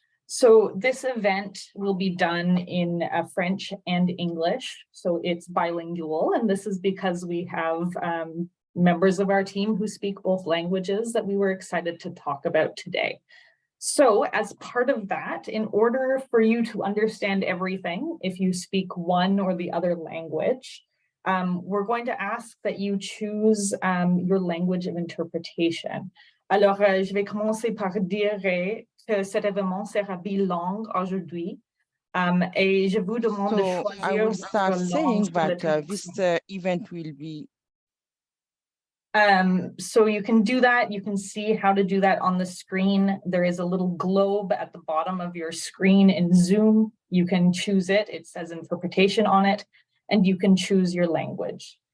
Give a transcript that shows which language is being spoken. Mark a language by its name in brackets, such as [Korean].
[English] So this event will be done in French and English, so it's bilingual, and this is because we have members of our team who speak both languages that we were excited to talk about today. So as part of that, in order for you to understand everything, if you speak one or the other language, we're going to ask that you choose your language of interpretation. [French] Alors, je vais commencer par dire que cet événement sera bilingue aujourd'hui. Et je vous demande de choisir. [English] I will start saying that this event will be. So you can do that. You can see how to do that on the screen. There is a little globe at the bottom of your screen in Zoom. You can choose it. It says interpretation on it. And you can choose your language.